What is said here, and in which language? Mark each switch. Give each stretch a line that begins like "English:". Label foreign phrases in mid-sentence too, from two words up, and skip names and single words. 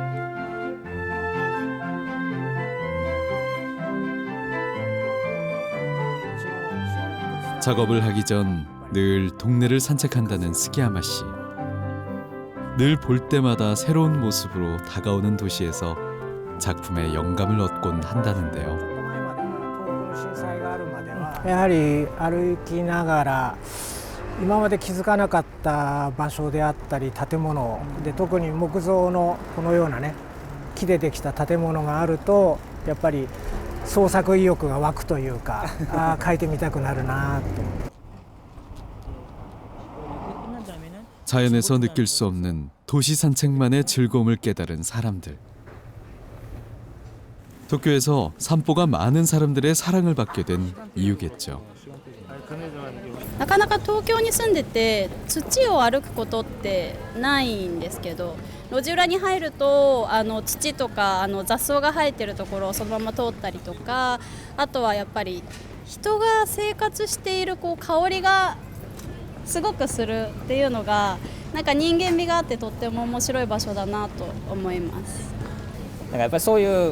Korean: 작업을 하기 전 늘 동네를 산책한다는 스기야마 씨. 늘 볼 때마다 새로운 모습으로 다가오는 도시에서 작품에 영감을 얻곤 한다는데요.
Japanese: やはり歩きながら今まで気づかなかった場所であったり建物で特に木造のこのようなね木でできた建物があるとやっぱり創作意欲が湧くというか描いてみたくなるなと。
Korean: 자연에서 느낄 수 없는 도시 산책만의 즐거움을 깨달은 사람들. 도쿄에서 산보가 많은 사람들의 사랑을 받게 된 이유겠죠.
Japanese: なかなか東京に住んでて土を歩くことってないんですけど路地裏に入ると土とか雑草が生えてるところをそのまま通ったりとかあとはやっぱり人が生活しているこう香りがすごくするっていうのがなんか人間味があってとっても面白い場所だなと思います。